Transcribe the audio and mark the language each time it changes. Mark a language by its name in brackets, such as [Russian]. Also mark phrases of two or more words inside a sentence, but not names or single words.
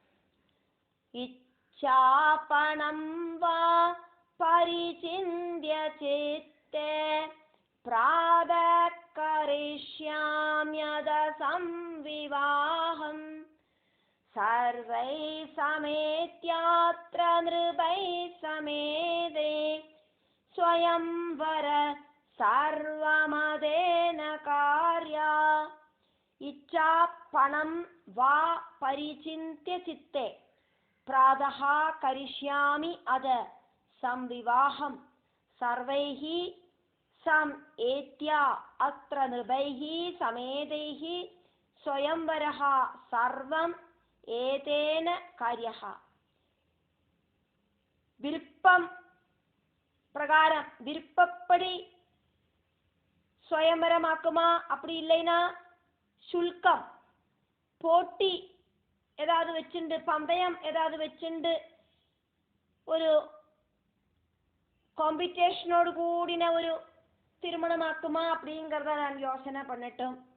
[Sanskrit] इच्छापणं वा परिचिन्त्य चित्ते प्रातः करिष्याम्यथ संविवाहम् सर्वैः समेत्यात्र नृपैः समेते स्वयंवर सर्वमतेन कार्या. इच्छापणं वा परिचिन्त्य चित्ते प्रातः करिष्यामि अथ संविवाहं सर्वैः सम एत्या अत्र नृपैः समेतैः स्वयंवरः सर्वम् एतेन कार्यः. [Tamil] விருப்பம் பிரகாரம் விருப்பப்படி சுயம்பரமாக்குமா? அப்படி இல்லைன்னா சுல்கம் போட்டி ஏதாவது வச்சுண்டு பந்தயம் ஏதாவது வச்சுண்டு ஒரு காம்படிஷனோடு கூடின ஒரு திருமணமாக்குமா அப்படிங்கிறத நான் யோசனை பண்ணட்டும்.